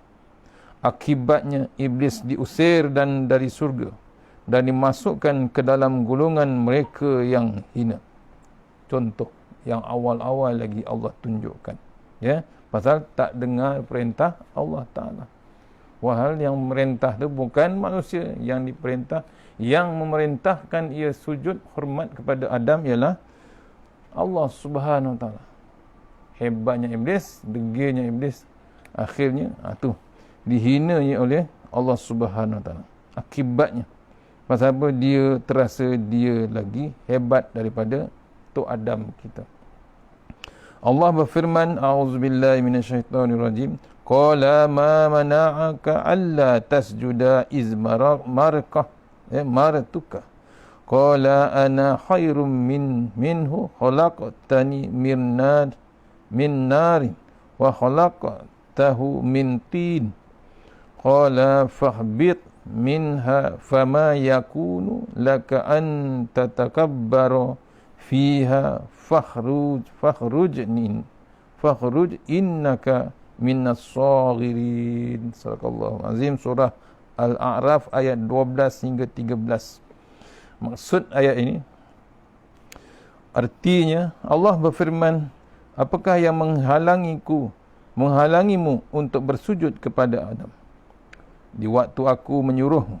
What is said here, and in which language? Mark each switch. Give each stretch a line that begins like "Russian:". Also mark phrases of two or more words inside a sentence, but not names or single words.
Malay: Akibatnya iblis diusir dan dari surga dan dimasukkan ke dalam golongan mereka yang hina. Contoh yang awal-awal lagi Allah tunjukkan, ya, pasal tak dengar perintah
Arabic: الله تعالى.
Malay: Wahal yang memerintah tu bukan manusia yang diperintah, yang memerintahkan ia sujud hormat kepada Adam ialah
Arabic: الله سبحانه و تعالى.
Malay: Hebatnya iblis, degilnya iblis, akhirnya tu dihinanya oleh
Arabic: الله سبحانه و تعالى.
Malay: Akibatnya pasal apa? Dia terasa dia lagi hebat daripada Tok Adam kita. Allah berfirman,
Arabic: أعوذ بالله من الشيطان الرجيم, قال ما منعك ألا تسجد إذ أمرتك قال أنا خير منه خلقتني من نار وخلقته من طين قال فاهبط منها فما يكون لك أن تتكبر فيها فاخرج إنك من الصاغرين. صدق الله العظيم.
Malay: Surah Al-A'raf ayat 12 hingga 13. Maksud ayat ini, artinya Allah berfirman, apakah yang menghalangimu untuk bersujud kepada Adam di waktu aku menyuruhmu?